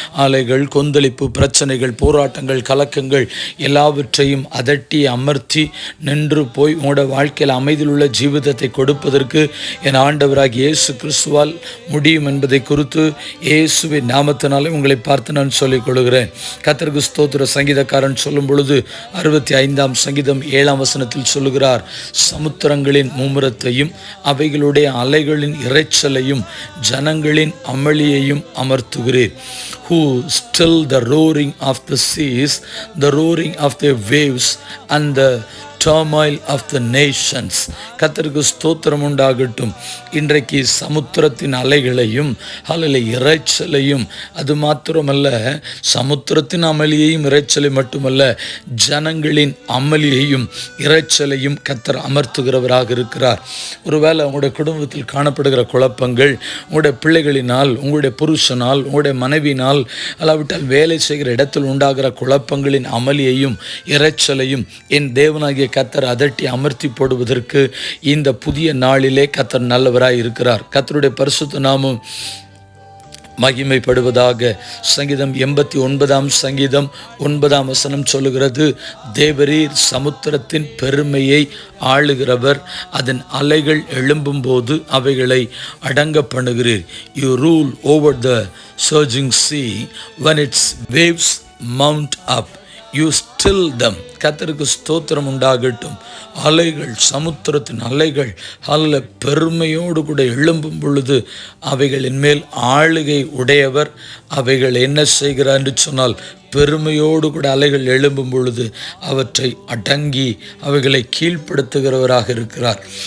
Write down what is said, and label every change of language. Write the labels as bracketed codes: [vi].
[ta] அலைகள், கொந்தளிப்பு, பிரச்சனைகள், போராட்டங்கள், கலக்கங்கள் எல்லாவற்றையும் அதட்டி அமர்த்தி நின்று போய் உங்களோட வாழ்க்கையில் அமைதியுள்ள ஜீவிதத்தை கொடுப்பதற்கு என் ஆண்டவராக இயேசு கிறிஸ்துவால் முடியும் என்பதை குறித்து இயேசுவின் நாமத்தினாலே உங்களை பார்த்து நான் சொல்லிக் கொள்கிறேன். கர்த்தருக்கு ஸ்தோத்திர. சங்கீதக்காரன் சொல்லும் பொழுது 65 சங்கீதம் 7 சொல்லுகிறார், சமுத்திரங்களின் மும்முரத்தையும் அவைகளுடைய அலைகளின் இரைச்சலையும் ஜனங்களின் அமளியையும் அமர்த்துகிறேன். [en] Who still the roaring of the seas, the roaring of the waves and the turmoil of the nations. [ta] கர்த்தருக்கு ஸ்தோத்திரம் உண்டாகட்டும். இன்றைக்கு சமுத்திரத்தின் அலைகளையும் இரைச்சலையும், அது மாத்திரமல்ல, சமுத்திரத்தின் அமளியையும் இரைச்சலை மட்டுமல்ல, ஜனங்களின் அமளியையும் இரைச்சலையும் கர்த்தர் அமர்த்துகிறவராக இருக்கிறார். ஒருவேளை உங்களுடைய குடும்பத்தில் காணப்படுகிற குழப்பங்கள், உங்களுடைய பிள்ளைகளினால், உங்களுடைய புருஷனால், உங்களுடைய மனைவினால், அல்லாவிட்டால் வேலை செய்கிற இடத்தில் உண்டாகிற குழப்பங்களின் அமளியையும் இரைச்சலையும் என் தேவனாகிய கர்த்தர் அதட்டி அமர்த்தி போடுவதற்கு இந்த புதிய நாளிலே கர்த்தர் நல்லவராய் இருக்கிறார். கர்த்தருடைய பரிசுத்த நாமம் மகிமைப்படுவதாக. சங்கீதம் 89 சங்கீதம் 9 சொல்லுகிறது, தேவரீர் சமுத்திரத்தின் பெருமையை ஆளுகிறவர், அதன் அலைகள் எழும்பும்போது அவைகளை அடங்க பண்ணுகிறீர். [en] You rule over the surging sea when its waves mount up. You still them. [ta] கர்த்தருக்கு ஸ்தோத்திரம் உண்டாகட்டும். அலைகள், சமுத்திரத்தின் அலைகள் பெருமையோடு கூட எழும்பும் பொழுது அவைகளின் மேல் ஆளுகை உடையவர். அவைகள் என்ன செய்கிறார் என்று சொன்னால், பெருமையோடு கூட அலைகள் எழும்பும் பொழுது அவற்றை அடங்கி அவைகளை கீழ்ப்படுத்துகிறவராக இருக்கிறார்.